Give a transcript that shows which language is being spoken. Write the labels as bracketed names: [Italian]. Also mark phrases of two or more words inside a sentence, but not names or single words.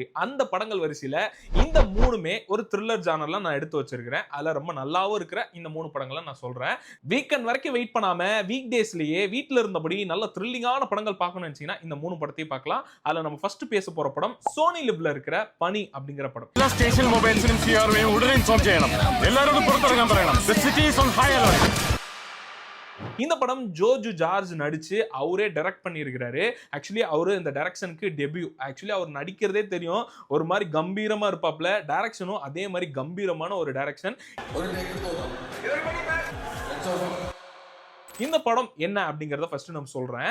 [Tamil] அந்த படங்கள் வரிசையில இந்த மூணுமே ஒரு த்ரில்லர் ஜானர்ல நான் எடுத்து வச்சிருக்கிறேன். அதுல ரொம்ப நல்லாவும் இருக்கிற இந்த 3 படங்களை நான் சொல்றேன். வீக்கெண்ட் வரைக்கும் வெயிட் பண்ணாம வீக் டேஸ்லயே வீட்ல இருந்தபடி நல்ல த்ரில்லிங்கான படங்கள் பார்க்கணும்னு நினைச்சீங்கன்னா இந்த 3 படத்தையும் பார்க்கலாம். அதுல நம்ம ஃபர்ஸ்ட் பேச போற படம் சோனி லிவ்ல இருக்கிற பனி அப்படிங்கிற படம். [Malayalam] എല്ലാ സ്റ്റേഷൻ മൊബൈൽസിനും സിആർഒയും ഉടനെ ഇൻഫോം ചെയ്യണം. എല്ലാവരോടും പുറത്തിറങ്ങാൻ പറയണം. [English] The city is on high alert. [Tamil] இந்த படம் ஜோஜு ஜார்ஜ் நடிச்சு அவரே டைரக்ட் பண்ணியிருக்கிறாரு. ஆக்சுவலி அவரு இந்த டைரக்ஷனுக்கு டெபியூ. ஆக்சுவலி அவர் நடிக்கிறதே தெரியும், ஒரு மாதிரி கம்பீரமா இருப்பாப்ல. டைரக்ஷனும் அதே மாதிரி கம்பீரமான ஒரு டைரக்ஷன். இந்த படம் என்ன அப்படிங்கறத ஃபர்ஸ்ட் நம்ம சொல்றேன்.